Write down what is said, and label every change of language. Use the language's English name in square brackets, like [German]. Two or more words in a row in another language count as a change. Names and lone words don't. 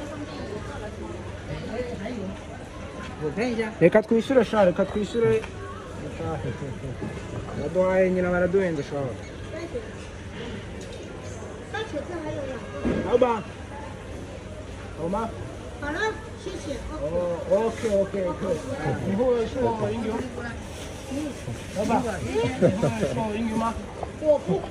[Chinese] 我看一下。 [Kinyarwanda] reka twishyure sha reka twishyure Baduhaye nyina baraduhenze shobora. [Chinese] 大茄子还有两个。老板，好吗？好了，谢谢。哦，OK，你会说英语吗？老板，你会说英语吗？我不会。